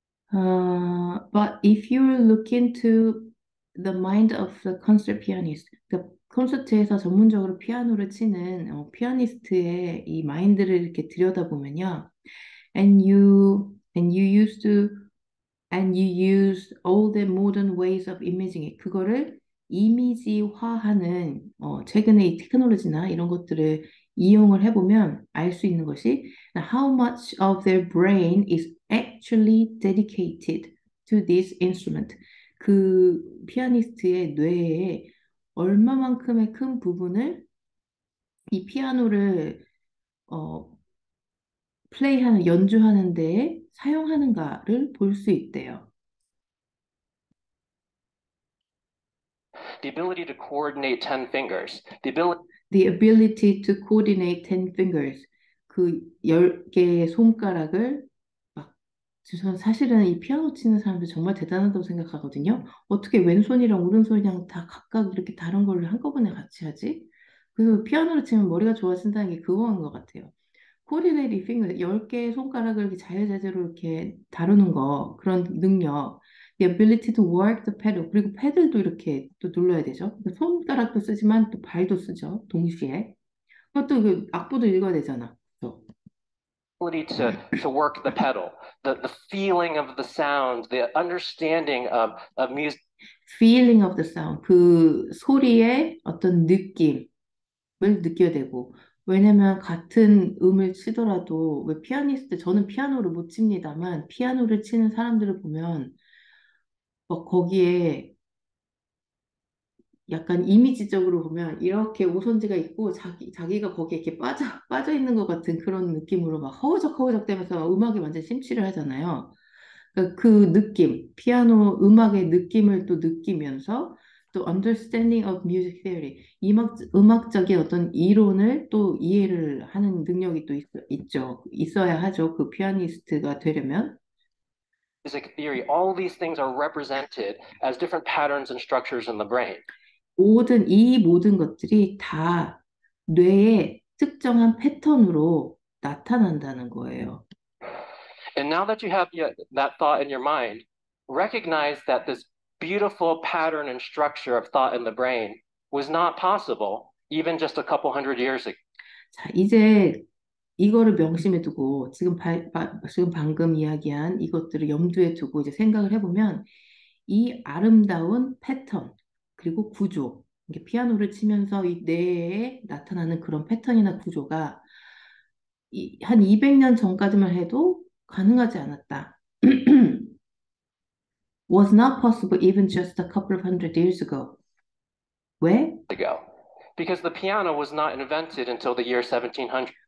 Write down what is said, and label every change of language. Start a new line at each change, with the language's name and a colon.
English: But if you look into the mind of the concert pianist,
Korean: 그 콘서트에서 전문적으로 피아노를 치는 피아니스트의 이 마인드를 이렇게 들여다보면요,
English: and you used to and you use all the modern ways of imaging it.
Korean: 그거를 이미지화하는 최근에 이 테크놀로지나 이런 것들을 이용을 해보면 알 수 있는 것이
English: how much of their brain is actually dedicated to this instrument.
Korean: 그 피아니스트의 뇌에 얼마만큼의 큰 부분을 이 피아노를 플레이하는, 연주하는 데에 사용하는가를 볼 수 있대요.
English: The ability to coordinate 10 fingers. The ability to coordinate 10 fingers.
Korean: 그 10개의 손가락을 막, 저는 사실은 이 피아노 치는 사람들 정말 대단하다고 생각하거든요. 어떻게 왼손이랑 오른손이랑 다 각각 이렇게 다른 걸 한꺼번에 같이 하지? 그래서 피아노를 치면 머리가 좋아진다는 게 그거인 것 같아요. 코디네이팅 핑거 10개의 손가락을 이렇게 자유자재로 이렇게 다루는 거 그런 능력
English: the ability to work the pedal
Korean: 그리고 패들도 이렇게 또 눌러야 되죠. 손가락도 쓰지만 또 발도 쓰죠. 동시에. 그것도 그 악보도 읽어야 되잖아. 그래서
English: ability to work the pedal, the feeling of the sound, the understanding of music. feeling of the sound
Korean: 그 소리의 어떤 느낌을 느껴야 되고 왜냐면 같은 음을 치더라도 왜 피아니스트 저는 피아노를 못 칩니다만 피아노를 치는 사람들을 보면 거기에 약간 이미지적으로 보면 이렇게 오선지가 있고 자기가 거기에 이렇게 빠져 있는 것 같은 그런 느낌으로 막 허우적허우적 되면서 음악에 완전 심취를 하잖아요. 그러니까 그 느낌, 피아노 음악의 느낌을 또 느끼면서 또
English: understanding of music theory,
Korean: 음악적인 어떤 이론을 또 이해를 하는 능력이 또 있죠. 있어야 하죠. 그 피아니스트가 되려면.
English: Music theory, all these things are represented as different patterns and structures in the brain.
Korean: 이 모든 것들이 다 뇌의 특정한 패턴으로 나타난다는 거예요.
English: And now that you have that thought in your mind, recognize that this beautiful pattern and structure of thought in the brain was not possible even just a couple hundred years ago.
Korean: 자, 이제 이거를 명심해 두고 지금 방금 이야기한 이것들을 염두에 두고 이제 생각을 해보면 이 아름다운 패턴 그리고 구조 이게 피아노를 치면서 이 뇌에 나타나는 그런 패턴이나 구조가 한 200년 전까지만 해도 가능하지 않았다.
English: was not possible even just a couple of hundred years ago.
Korean: 왜?
English: Ago. Because the piano was not invented until the year 1700.